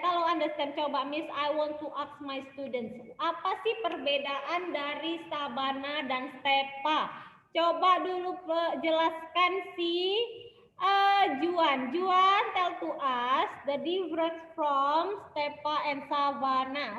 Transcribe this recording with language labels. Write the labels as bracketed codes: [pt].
[id] Kalau [en] understand, [id] coba [en] Miss, I want to ask my students. [id] Apa sih perbedaan dari sabana dan stepa? Coba dulu jelaskan si Juan. [en] Juan tell to us the difference from stepa and savana.